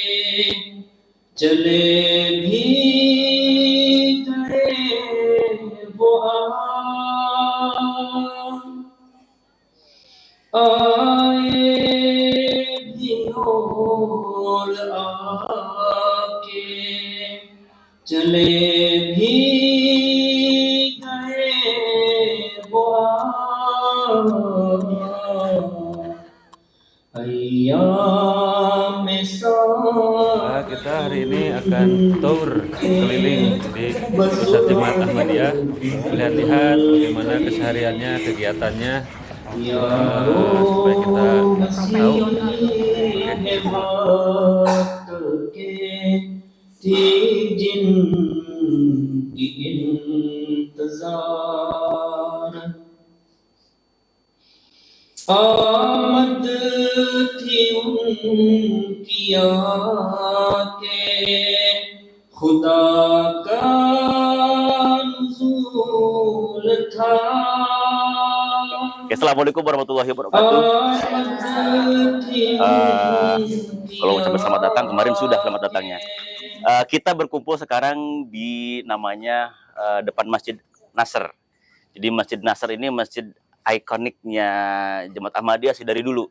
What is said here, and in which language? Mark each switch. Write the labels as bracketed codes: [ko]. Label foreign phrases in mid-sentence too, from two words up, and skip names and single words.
[ur] چلے بھی گئے وہ آئے بھی اور آ کے چلے بھی گئے وہ ایام [id] Kita hari ini akan tour keliling di pusat Jemaat Ahmadiyah, lihat-lihat bagaimana kesehariannya, kegiatannya, supaya kita tahu. [ur] آمد تھی ان کی آ کے خدا کا نزول تھا. [ar] السلام عليكم ورحمة الله وبركاته. [id] Kalau ucapkan selamat datang, kemarin sudah selamat datangnya. Kita berkumpul sekarang di namanya depan Masjid Nasr. Jadi Masjid Nasr ini masjid ikoniknya Jemaat Ahmadiyah sih dari dulu.